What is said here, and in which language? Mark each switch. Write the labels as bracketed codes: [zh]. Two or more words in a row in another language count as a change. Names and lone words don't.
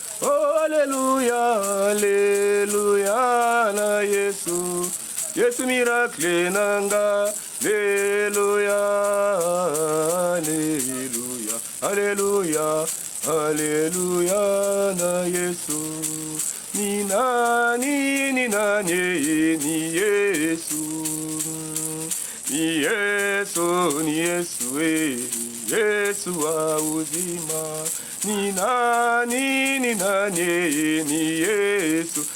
[ln] Oh, alleluia, alleluia na Yesu. Yesu miracle nanga. Alleluia, alleluia, alleluia, alleluia na Yesu. [sw] Ni nani, ni nani, ni Yesu. Ni Yesu, ni Yesu, eh, ni Yesu wa uzima. Ni nani, ni nani, eh, ni Yesu.